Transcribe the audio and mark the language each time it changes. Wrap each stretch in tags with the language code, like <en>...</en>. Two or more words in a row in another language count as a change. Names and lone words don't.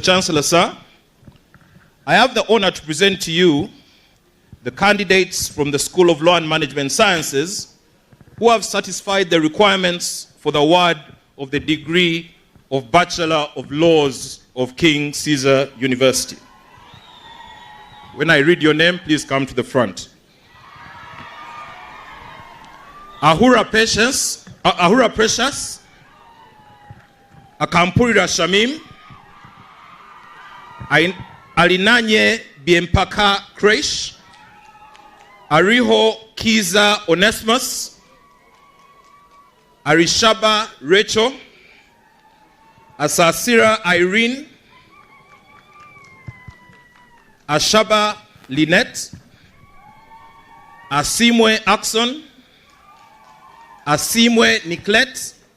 <en>Chancellor, sir, I have the honor to present to you the candidates from the School of Law and Management Sciences who have satisfied the requirements for the award of the degree of Bachelor of Laws of King Caesar University. When I read your name, please come to the front. Ahura Precious, Akampurira Shamim, Alinanye Biempaka Kresh, Ariho Kiza Onesimus, Arishaba Rachel, Asasira Irene, Ashaba Lynette, Asimwe Axon, Asimwe Nicolette,</en>